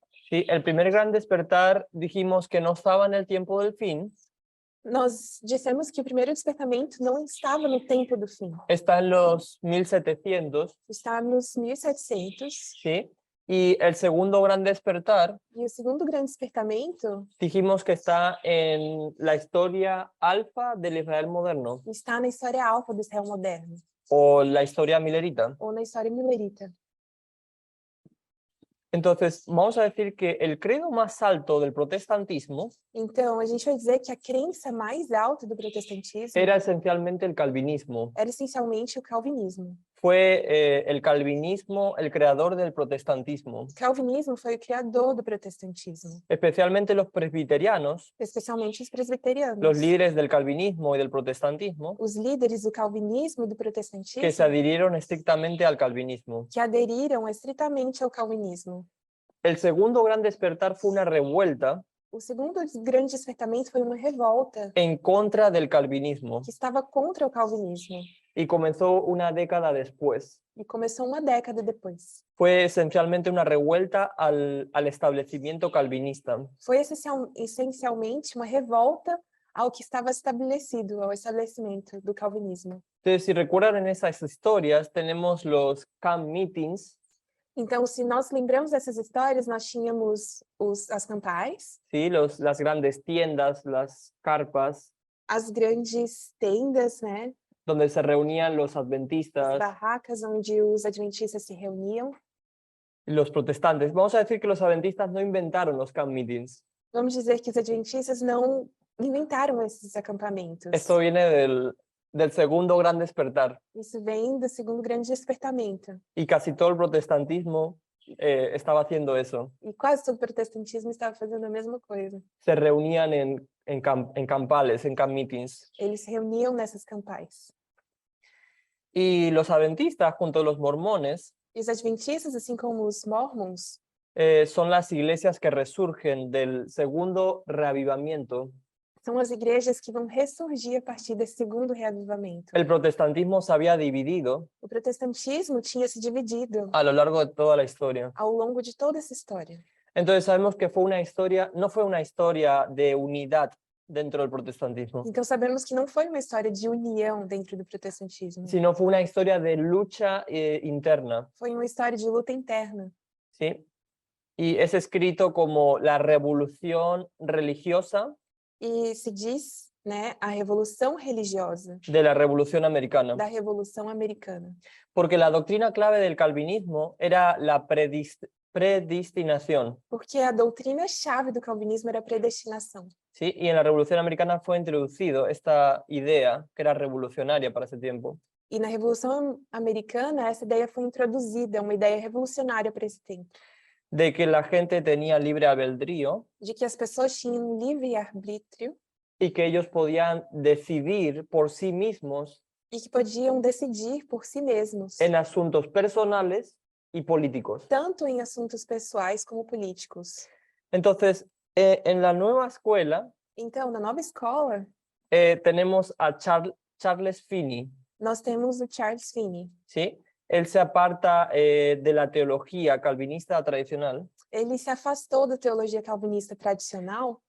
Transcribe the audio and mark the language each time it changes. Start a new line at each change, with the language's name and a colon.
Spanish: Sí, el primer gran despertar dijimos que no estaba en el tiempo del fin,
Portuguese: Nós dissemos que o primeiro despertamento não estava no tempo do fim.
Spanish: está en los 1700,
Portuguese: Está nos 1700.
Spanish: ¿sí? Y el segundo gran despertar
Portuguese: E o segundo grande despertamento
Spanish: dijimos que está en la historia alfa del Israel moderno
Portuguese: está na história alfa do Israel moderno,
Spanish: o la historia milerita.
Portuguese: ou na história milerita.
Spanish: Entonces, vamos a decir que el credo más alto del protestantismo
Portuguese: Então, a gente vai dizer que a crença mais alta do protestantismo
Spanish: era esencialmente el calvinismo.
Portuguese: era essencialmente o calvinismo.
Spanish: Fue el calvinismo el creador del protestantismo.
Portuguese: O calvinismo foi o criador do protestantismo,
Spanish: Especialmente los presbiterianos,
Portuguese: especialmente os presbiterianos.
Spanish: los líderes del calvinismo y del protestantismo,
Portuguese: Os líderes do calvinismo e do
Spanish: que se
Portuguese: protestantismo
Spanish: adhirieron estrictamente al calvinismo.
Portuguese: que aderiram estritamente ao calvinismo.
Spanish: El segundo gran despertar fue una revuelta
Portuguese: O segundo grande despertamento foi uma revolta
Spanish: en contra del calvinismo
Portuguese: que estava contra o calvinismo
Spanish: y comenzó una década después.
Portuguese: e começou uma década depois.
Spanish: Fue esencialmente una revuelta al establecimiento calvinista.
Portuguese: Foi essencialmente uma revolta ao que estava estabelecido, ao estabelecimento do calvinismo.
Spanish: Entonces, si recuerdan en esas historias, tenemos los camp meetings,
Portuguese: Então, se nós lembramos dessas histórias, nós tínhamos as campais,
Spanish: ¿sí? Las grandes tiendas, las carpas,
Portuguese: as grandes tendas, né?
Spanish: donde se reunían los
Portuguese: As
Spanish: adventistas
Portuguese: barracas onde os adventistas se reuniam.
Spanish: y los protestantes. Vamos a decir que los adventistas no inventaron los camp meetings.
Portuguese: Vamos dizer que os adventistas não inventaram esses acampamentos.
Spanish: Esto viene del segundo gran despertar.
Portuguese: Isso vem do segundo grande despertamento.
Spanish: Y casi todo el protestantismo estaba haciendo eso.
Portuguese: E quase todo o protestantismo estava fazendo a mesma coisa.
Spanish: Se reunían en campales, en camp meetings.
Portuguese: Eles se reuniam nessas campais.
Spanish: Y los adventistas, junto a los mormones,
Portuguese: E os adventistas, assim como os mormons,
Spanish: son las iglesias que resurgen del segundo reavivamiento.
Portuguese: são as igrejas que vão ressurgir a partir desse segundo reavivamento.
Spanish: El protestantismo se había dividido
Portuguese: O protestantismo tinha se dividido
Spanish: a lo largo de toda la historia.
Portuguese: ao longo de toda essa história.
Spanish: Entonces sabemos que fue una historia, no fue una historia de unidad dentro del protestantismo,
Portuguese: Então sabemos que não foi uma história de união dentro do protestantismo.
Spanish: sino fue una historia de lucha interna,
Portuguese: Foi uma história de luta interna.
Spanish: ¿sí? Y es escrito como la revolución religiosa
Portuguese: E se diz né, a revolução religiosa
Spanish: de la Revolución Americana.
Portuguese: da Revolução Americana.
Spanish: Porque la doctrina clave del calvinismo era la predestinación,
Portuguese: Porque a doutrina-chave do calvinismo era a predestinação.
Spanish: ¿sí? Y en la Revolución Americana fue introducido esta idea que era revolucionaria para ese tiempo,
Portuguese: E na Revolução Americana, essa ideia foi introduzida, uma ideia revolucionária para esse tempo,
Spanish: de que la gente tenía libre albedrío
Portuguese: de que as pessoas tinham livre-arbítrio
Spanish: y que ellos podían decidir por sí mismos
Portuguese: e que podiam decidir por si mesmos,
Spanish: en asuntos personales y políticos.
Portuguese: tanto em assuntos pessoais como políticos.
Spanish: Entonces, en la nueva escuela
Portuguese: Então, na nova escola,
Spanish: tenemos a Charles Finney,
Portuguese: nós temos o Charles Finney.
Spanish: ¿sí? Él se aparta de la teología calvinista tradicional,
Portuguese: Ele se afastou da teologia calvinista tradicional,